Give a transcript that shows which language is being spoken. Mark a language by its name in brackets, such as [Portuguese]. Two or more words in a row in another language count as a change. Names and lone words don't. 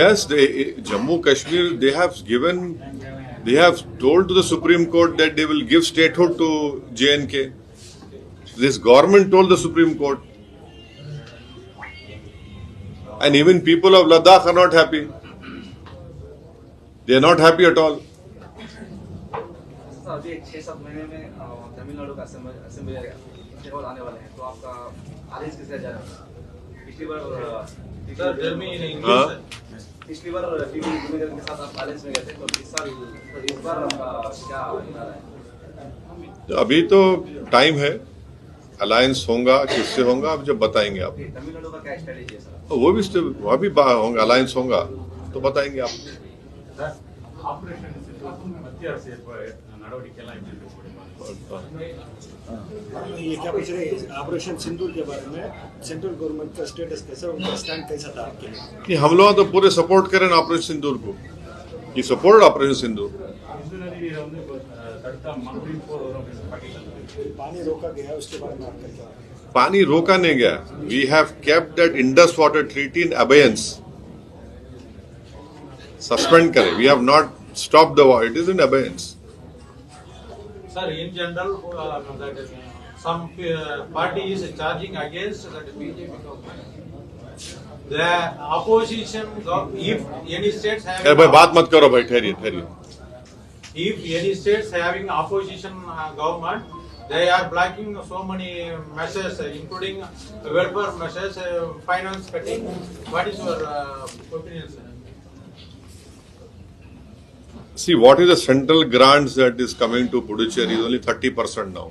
[English] Yes, Jammu Kashmir, they have told to the Supreme Court that they will give statehood to JNK. This government told the Supreme Court. And even people of Ladakh are not happy. They are not happy at all. [Hindi] सर अभी 6-7 महीने में तमिलनाडु का असेंबली चुनाव आने वाले हैं, तो आपका आदेश किस तरह जा रहा है? पिछली बार [English] Sir, tell me in English. [Hindi] हाँ? [English] sir. [Hindi] पिछली बार टीवी भूमिगत के साथ आप बैलेंस में गए थे, तो इस बार आपका क्या इरादा है? अभी तो टाइम है, अलायंस होगा किससे होगा अब जब बताएंगे आप। तमिलनाडु का क्या स्ट्रेटेजी है सर? वहाँ भी होगा, अलायंस होगा तो बताएंगे आप। [Tamil] ஆபரேஷன் மத்திய அரசு நடவடிக்கை எல்லாம் எப்படி இருக்கும்? [Hindi] ये क्या पूछ रहे हैं ऑपरेशन सिंदूर के बारे में, [English] central government [Hindi] का स्टेटस कैसा, उनका स्टैंड कैसा था आपके लिए? कि हम लोग तो पूरे सपोर्ट करें ऑपरेशन सिंदूर को, कि सपोर्ट ऑपरेशन सिंदूर। [Tamil] சிந்து நதியை வந்து தடுத்தா மறுபடியும் போர் வரும் அப்படின்னு பாகிஸ்தான் [Hindi] पानी रोका गया, उसके बारे में आपका क्या? पानी रोका नहीं गया। [English] We have kept that Indus Water Treaty in abeyance. [Hindi] सस्पेंड करें, [English] We have not stop the war, it is in abeyance. Sir, in general, that some party is charging against that BJP government. The opposition, if any states [Hindi] अरे [English] have, [Hindi] भाई बात मत करो भाई, ठहरिए ठहरिए। [English] if any states having opposition government, they are blocking so many measures, including welfare measures, finance cutting. What is your opinion, sir? See, what is the central grants that is coming to Puducherry is only 30% now.